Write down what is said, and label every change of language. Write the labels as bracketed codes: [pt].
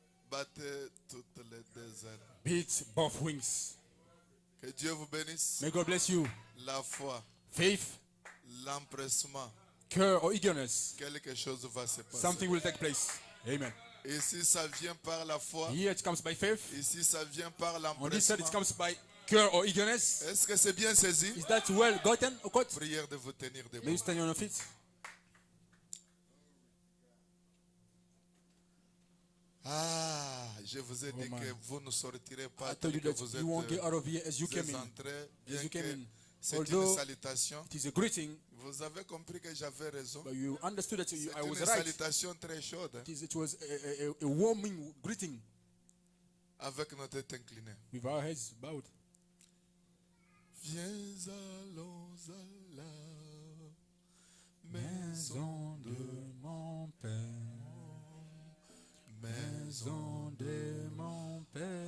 [fr] Battez toutes les deux ailes. [en] Beat both wings. [fr] Que Dieu vous bénisse. [en] May God bless you. [fr] La foi, [en] Faith, [fr] l'empressement, [en] care, or eagerness. [fr] quelque chose va se passer. [en] Something will take place. [fr] Amen. Ici, ça vient par la foi. [en] Here it comes by faith. [fr] Ici, ça vient par [en] On this side it [fr] l'empressement. [en] comes by care or eagerness. [fr] Est-ce que c'est bien saisi? [en] Is that well gotten or caught? [fr] Prière de vous tenir [en] May [fr] debout. [en] you stand on your feet. [fr] Ah, je vous ai dit man. que vous ne sortirez pas [en] I told you [fr] tel que [en] that [fr] vous [en] you won't get [fr] êtes, [en] out of here as you [fr] vous [en] came [fr] êtes [en] in. [fr] entrés, bien [en] As you came [fr] que [en] in. [fr] c'est une [en] Although [fr] salutation. [en] it is a greeting, [fr] Vous avez compris que j'avais raison. [en] but you understood that [fr] C'est [en] I was [fr] une [en] right. [fr] salutation très chaude, hein, [en] It was a warming greeting [fr] avec notre tête inclinée. [en] with our heads bowed. [fr] Viens, allons à la maison de mon Père, maison de mon Père,